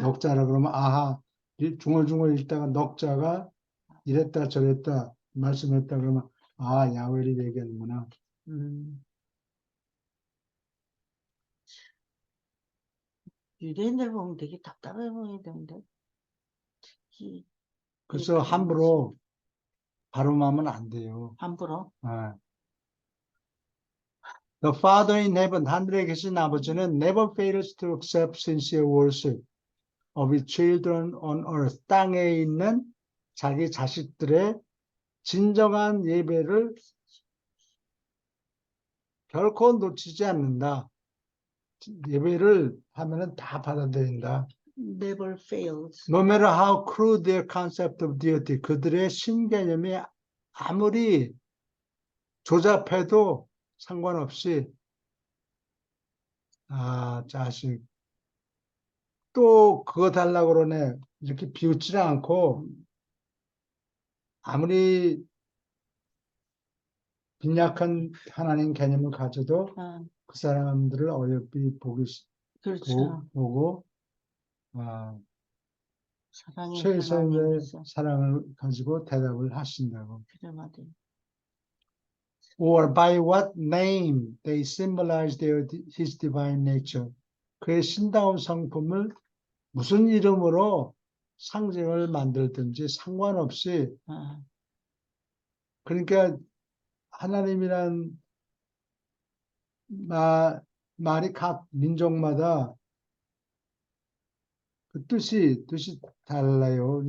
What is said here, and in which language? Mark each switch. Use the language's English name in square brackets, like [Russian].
[Korean] 넉자라 그러면 중얼중얼 읽다가 넉자가 이랬다 저랬다 말씀했다 그러면 야훼를 얘기하는구나. 유대인들 보면 되게 답답해 보이던데. 그래서 함부로 발음하면 안 돼요. 함부로? [English] The Father in heaven, [Korean] 하늘에 계신 아버지는 [English] never fails to accept sincere worship of his children on earth. [Korean] 땅에 있는 자기 자식들의 진정한 예배를 결코 놓치지 않는다. 예배를 하면은 다 받아들인다. [English] Never fails. No matter how crude their concept of deity, [Korean] 그들의 신개념이 아무리 조잡해도 상관없이 자식 또 그거 달라고 그러네 이렇게 비웃지는 않고 아무리 빈약한 하나님 개념을 가져도 그 사람들을 어여삐 그렇죠. 보고 사랑의 최선의 하나님이죠. 사랑을 가지고 대답을 하신다고. 그래 맞아요. [English] Or by what name they symbolize his divine nature. [Korean] 그의 신다운 성품을 무슨 이름으로 상징을 만들든지 상관없이 그러니까 하나님이란 말이 각 민족마다 그 뜻이 달라요.